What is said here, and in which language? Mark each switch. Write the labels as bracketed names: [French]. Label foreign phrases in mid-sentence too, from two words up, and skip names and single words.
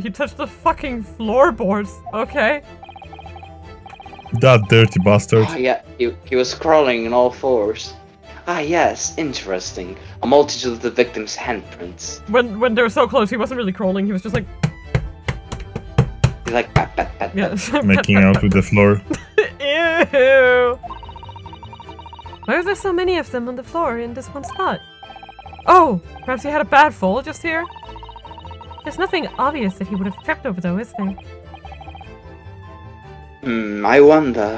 [English] He touched the fucking floorboards. Okay. That dirty bastard. Ah, yeah, he was crawling on all fours. Ah, yes, interesting. A multitude of the victim's handprints. When they were so close, he wasn't really crawling. He was just like, He's like, pat, pat, pat, yeah. pat. Making out with the floor. Ew. Why are there so many of them on the floor in this one spot? Oh, perhaps he had a bad fall just here? There's nothing obvious that he would have tripped over though, is there? I wonder.